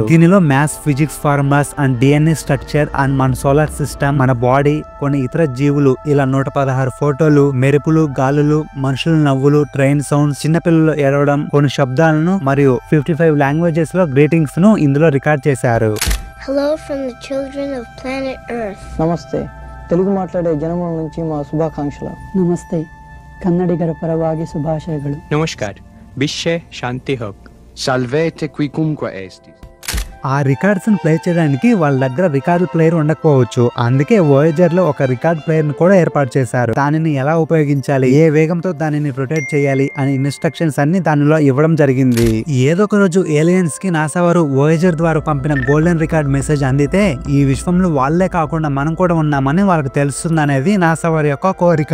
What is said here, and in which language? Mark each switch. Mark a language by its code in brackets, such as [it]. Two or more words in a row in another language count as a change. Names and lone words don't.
[te] దీనిలో [en] maths, physics formulas and DNA structure and [te] మన [en] solar system, [te] మన బాడీ, కొన్ని ఇతర జీవులు, ఇలా 116 ఫోటోలు, మెరుపులు, గాలులు, మనుషుల నవ్వులు, [en] train sounds, [te] చిన్నపిల్లలు ఏడవడం, కొన్ని శబ్దాలను మరియు 55 లాంగ్వేజెస్ లో గ్రీటింగ్స్ ను ఇందులో రికార్డ్ చేశారు. [en] Hello from the children of planet Earth. [te] నమస్తే. తెలుగు మాటనాడే జనగళ నుంచి మా శుభాకాంక్షలు. [kn] ನಮಸ್ತೆ. ಕನ್ನಡಿಗರ ಪರವಾಗಿ ಶುಭಾಶಯಗಳು. [bn] নমস্কার। বিশ্বে শান্তি হোক. [la] Salvete quicumque estis. [te] ఆ రికార్డ్స్ ని ప్లే చేయడానికి వాళ్ళ దగ్గర [en] record player [te] ఉండకపోవచ్చు. అందుకే వోయేజర్ లో ఒక [en] record player [te] ని కూడా ఏర్పాటు చేశారు. దానిని ఎలా ఉపయోగించాలి, ఏ వేగంతో దానిని రొటేట్ చేయాలి అనే ఇన్స్ట్రక్షన్స్ అన్ని దానిలో ఇవ్వడం జరిగింది. ఏదో ఒక రోజు ఏలియన్స్ కి నాసా వారు వోయేజర్ ద్వారా పంపిన [en] golden record message [te] అందితే ఈ విశ్వంలో వాళ్లే కాకుండా మనం కూడా ఉన్నామని వాళ్ళకి తెలుస్తుంది అనేది నాసా వారి యొక్క కోరిక.